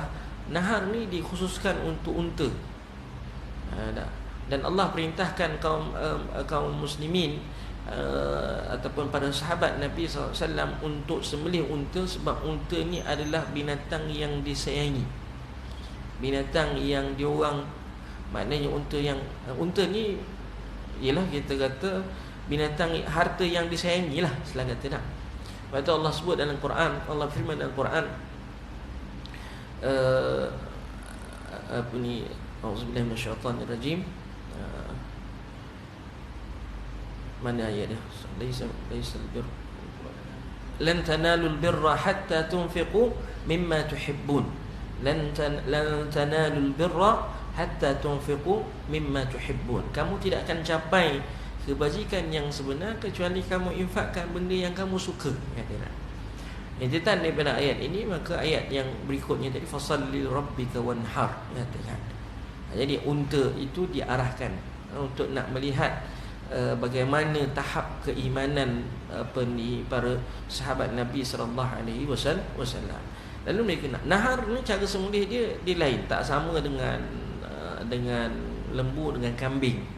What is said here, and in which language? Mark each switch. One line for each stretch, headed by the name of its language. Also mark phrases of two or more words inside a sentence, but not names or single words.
Malay: Nahar ni dikhususkan untuk unta. Dan Allah perintahkan kaum muslimin ataupun para sahabat Nabi SAW untuk sembelih unta, sebab unta ni adalah binatang yang disayangi, binatang yang diorang, maknanya unta ni ialah kita kata binatang harta yang disayangi lah, selain kata nak. Sebab tu Allah sebut dalam Quran, Allah firman dalam Quran
Arabic: أعوذ بالله من الشيطان الرجيم.
Malay: Mana ayat dia?
Arabic: ليس البر لن تنالوا البر حتى تنفقوا مما تحبون. لن تنالوا البر حتى تنفقوا مما تحبون.
Malay: Kamu tidak akan capai kebajikan yang sebenar kecuali kamu infakkan benda yang kamu suka, kata. Intitan daripada ayat ini, maka ayat yang berikutnya tadi
Arabic: فصل لربك وانحر,
Malay: katakan. Jadi unta itu diarahkan untuk nak melihat bagaimana tahap keimanan para sahabat Nabi
Arabic: صلى الله عليه وسلم.
Malay: Lalu mereka nahar ni, cara sembelih dia lain, tak sama dengan lembu, dengan kambing.